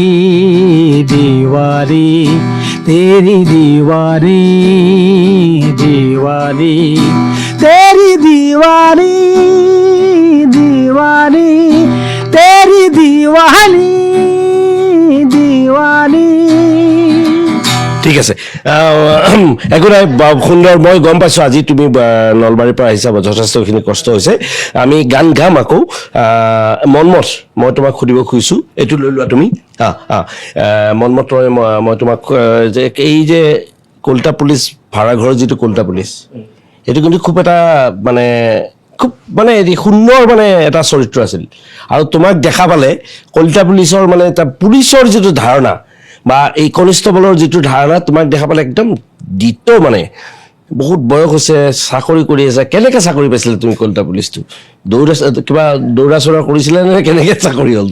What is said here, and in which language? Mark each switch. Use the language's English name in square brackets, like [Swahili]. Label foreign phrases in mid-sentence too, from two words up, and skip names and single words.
[Hindi] दीवानी तेरी दीवानी दीवानी तेरी दीवानी दीवानी तेरी दीवानी दीवानी [Assamese] ঠিক আছে একো নাই সুন্দৰ মই গম পাইছোঁ আজি তুমি নলবাৰীৰ পৰা আহিছা যথেষ্টখিনি কষ্ট হৈছে আমি গান গাম আকৌ মনমত মই তোমাক সুধিব খুজিছোঁ এইটো লৈ লোৱা তুমি মনমত মই তোমাক যে এই যে কলতা পুলিচ ভাড়াঘৰৰ যিটো কলতা পুলিচ এইটো কিন্তু খুব এটা মানে খুব মানে সুন্দৰ মানে এটা চৰিত্ৰ আছিল আৰু তোমাক দেখা পালে কলতা পুলিচৰ মানে এটা পুলিচৰ যিটো ধাৰণা বা এই কনিষ্টেবলৰ যিটো ধাৰণা তোমাক দেখা পালে একদম দ্বিত মানে বহুত বয়স হৈছে চাকৰি কৰি আছে কেনেকৈ চাকৰি পাইছিলে তুমি কলতা পুলিচটো কিবা দৌৰা চৌৰা কৰিছিলে নে কেনেকৈ চাকৰি হ'ল